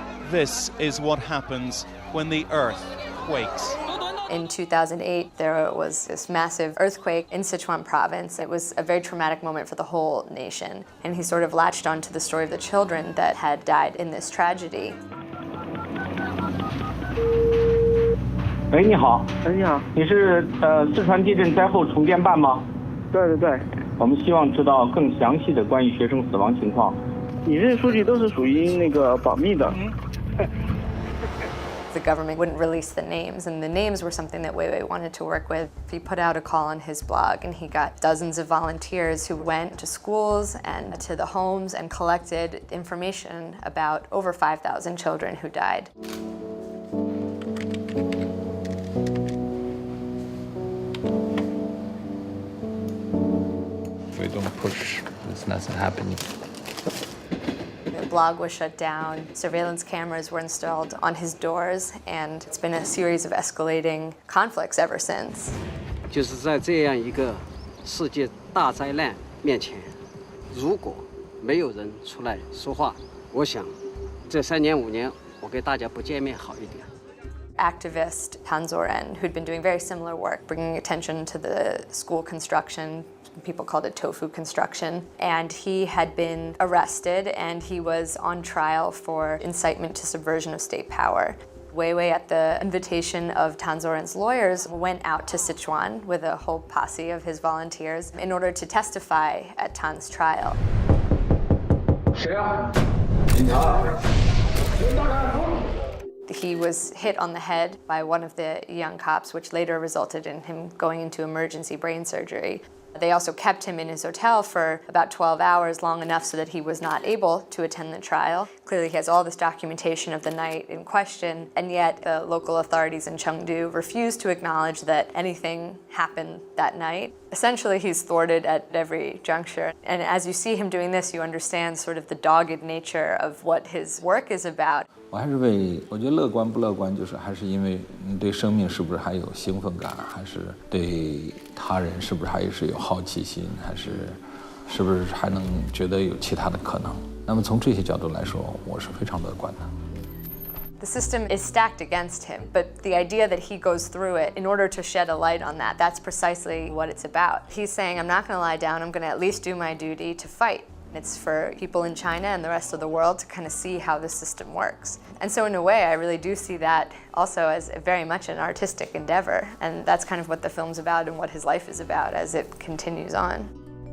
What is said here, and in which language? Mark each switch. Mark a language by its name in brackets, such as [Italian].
[English] This is what happens when the earth quakes. In 2008, there was this massive earthquake in Sichuan province. It was a very traumatic moment for the whole nation. And he sort of latched onto the story of the children that had died in this tragedy. [Chinese] 喂，你好。你好。你是四川地震灾后重建办吗？对对对。我们希望知道更详细的关于学生死亡情况。你这些数据都是属于那个保密的。 [English] The government wouldn't release the names, and the names were something that Weiwei wanted to work with. He put out a call on his blog, and he got dozens of volunteers who went to schools and to the homes and collected information about over 5,000 children who died. We don't push, there's nothing happening. The blog was shut down, surveillance cameras were installed on his doors, and it's been a series of escalating conflicts ever since. [Chinese] 就是在这样一个世界大灾难面前，如果没有人出来说话，我想这3年5年，我给大家不见面好一点。 [English] Activist Han Zoren, who'd been doing very similar work, bringing attention to the school construction. People called it tofu construction. And he had been arrested, and he was on trial for incitement to subversion of state power. Weiwei, at the invitation of Han Zoren's lawyers, went out to Sichuan with a whole posse of his volunteers in order to testify at Tan's trial. He was hit on the head by one of the young cops, which later resulted in him going into emergency brain surgery. They also kept him in his hotel for about 12 hours, long enough so that he was not able to attend the trial. Clearly, he has all this documentation of the night in question, and yet the local authorities in Chengdu refused to acknowledge that anything happened that night. Essentially, he's thwarted at every juncture. And as you see him doing this, you understand sort of the dogged nature of what his work is about. [Chinese] 我觉得乐观不乐观，就是还是因为你对生命是不是还有兴奋感，还是对他人是不是还是有好奇心，还是不是还能觉得有其他的可能？那么从这些角度来说，我是非常乐观的。 [English] The system is stacked against him, but the idea that he goes through it in order to shed a light on that, that's precisely what it's about. He's saying, I'm not going to lie down, I'm going to at least do my duty to fight It's for people in China and the rest of the world to kind of see how the system works. And so in a way, I really do see that also as very much an artistic endeavor. And that's kind of what the film's about and what his life is about as it continues on.